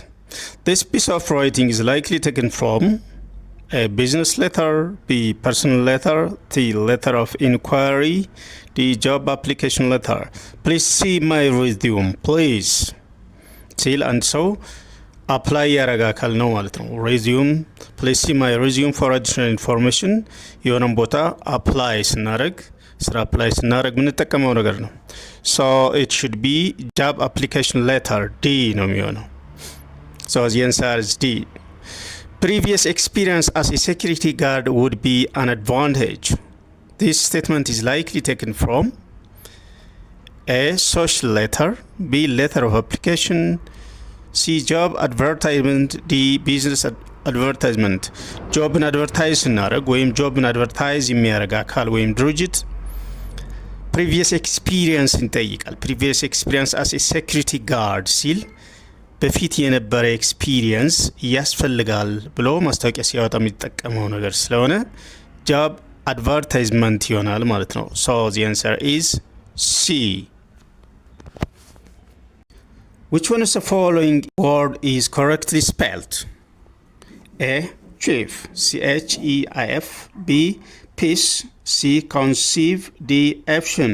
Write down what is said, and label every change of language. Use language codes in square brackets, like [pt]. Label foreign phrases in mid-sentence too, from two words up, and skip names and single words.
[en] This piece of writing is likely taken from A. Business letter, B. Personal letter, C. Letter of inquiry, D. Job application letter. Please see my resume, please. Till and so apply [am] ያረጋ አካል ነው ማለት ነው። [en] resume please see my resume for additional information [am] የሆነን ቦታ apply ስናደርግ ስራ apply ስናደርግ የምንጠቀመው ነገር ነው። [en] so it should be job application letter D [am] ነው የሚሆነው። [en] so the answer is D. Previous experience as a security guard would be an advantage. This statement is likely taken from A. Social letter, B. Letter of application, C. Job advertisement, D. Business advertisement. Job and advertise [am] ስናደርግ ወይም [en] job and advertise [am] የሚያደርግ አካል ወይም ድርጅት [en] previous experience [am] እንጠይቃል። [en] previous experience as a security guard [am] ሲል በፊት የነበረ ኤክስፒሪየንስ ያስፈልጋል ብሎ ማስታወቂያ ሲያወጣ የሚጠቀመው ነገር ስለሆነ [en] job advertisement [am] ይሆናል ማለት ነው። [en] so the answer is C. Which one of the following word is correctly spelled? A. Chief, C-H-E-I-F. B. Peace, C. Conceive, D. Action.